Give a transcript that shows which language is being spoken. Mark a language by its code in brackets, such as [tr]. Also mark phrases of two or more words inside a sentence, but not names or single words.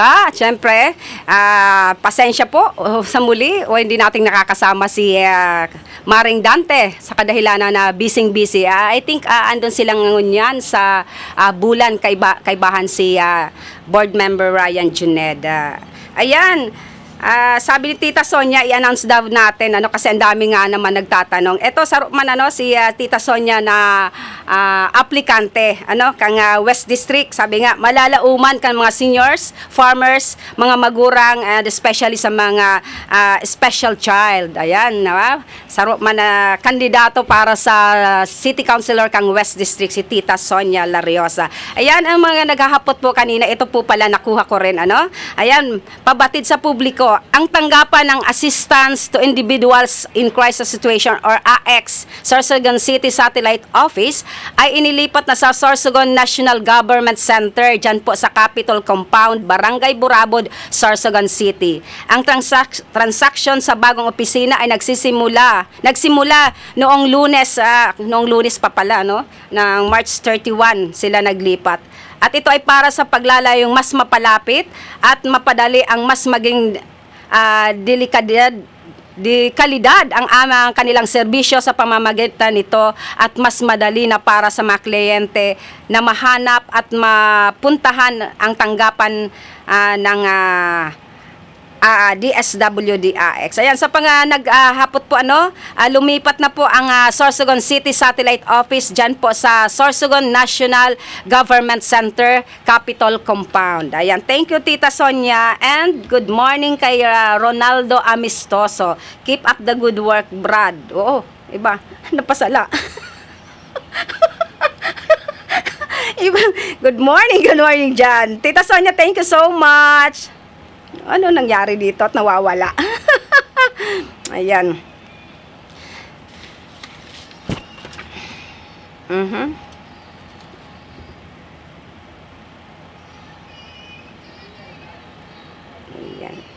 [tl] At syempre, pasensya po sa muli o hindi nating nakakasama si Maring Dante sa kadahilanan na busy. [en] I think [tl] andun silang ngunyan sa Bulan Kaibahan si board member Ryan Juned. Ayan. Sabi ni Tita Sonia, i-announce daw natin kasi ang dami nga naman nagtatanong. [bik] Ito sa man si Tita Sonia na aplikante kang West District, sabi nga malalauman kan mga seniors, farmers, mga magurang, especially sa mga special child. Ayan, saro man kandidato para sa City Councilor kang West District si Tita Sonia Lariosa. [tl] Ayan ang mga naghahapot po kanina, ito po pala nakuha ko rin Ayan, pabatid sa publiko ang tanggapan ng Assistance to Individuals in Crisis Situation or AX Sorsogon City Satellite Office ay inilipat na sa Sorsogon National Government Center dyan po sa Capitol Compound, Barangay Burabod, Sorsogon City. Ang transaction sa bagong opisina ay nagsimula noong Lunes pa pala ng March 31 sila naglipat. At ito ay para sa paglalayong mas mapalapit at mapadali ang mas maging kalidad ang kanilang serbisyo sa pamamagitan nito at mas madali na para sa mga kliyente na mahanap at mapuntahan ang tanggapan ng DSWD-AX. Ayan, sa naghapot po lumipat na po ang Sorsogon City Satellite Office dyan po sa Sorsogon National Government Center, Capitol Compound. Ayan, [en] thank you Tita Sonia and good morning kay Ronaldo Amistoso. Keep up the good work, Brad. [tl] Oo, iba, napasala. [en] Good morning [tl] dyan. [en] Tita Sonia, thank you so much. [tl] Ano nangyari dito at nawawala? Ayan. Ayan.